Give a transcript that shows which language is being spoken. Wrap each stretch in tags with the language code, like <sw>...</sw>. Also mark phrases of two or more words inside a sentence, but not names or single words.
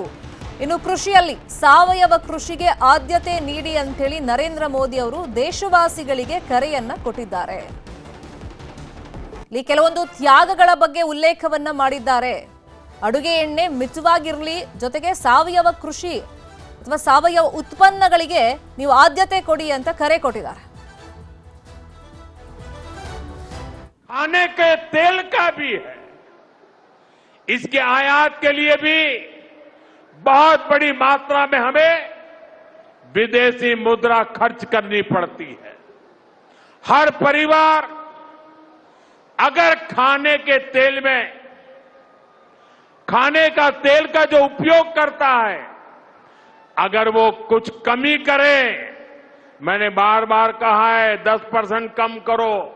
<kn>ಇನ್ನು ಕೃಷಿಯಲ್ಲಿ ಸಾವಯವ ಕೃಷಿಗೆ ಆದ್ಯತೆ ನೀಡಿ ಅಂತ ಹೇಳಿ ನರೇಂದ್ರ ಮೋದಿ ಅವರು ದೇಶವಾಸಿಗಳಿಗೆ ಕರೆಯನ್ನ ಕೊಟ್ಟಿದ್ದಾರೆ. ಇಲ್ಲಿ ಕೆಲವೊಂದು ತ್ಯಾಗಗಳ ಬಗ್ಗೆ ಉಲ್ಲೇಖವನ್ನ ಮಾಡಿದ್ದಾರೆ. ಅಡುಗೆ ಎಣ್ಣೆ ಮಿತವಾಗಿರಲಿ, ಜೊತೆಗೆ ಸಾವಯವ ಕೃಷಿ ಅಥವಾ ಸಾವಯವ ಉತ್ಪನ್ನಗಳಿಗೆ ನೀವು ಆದ್ಯತೆ ಕೊಡಿ ಅಂತ ಕರೆ ಕೊಟ್ಟಿದ್ದಾರೆ.</kn> <hi>खाने के तेल का भी है, इसके आयात के लिए भी बहुत बड़ी मात्रा में हमें विदेशी मुद्रा खर्च करनी पड़ती है. हर परिवार अगर खाने के तेल में खाने का तेल का जो उपयोग करता है, अगर वो कुछ कमी करे, मैंने बार बार कहा है 10% कम करो.</hi>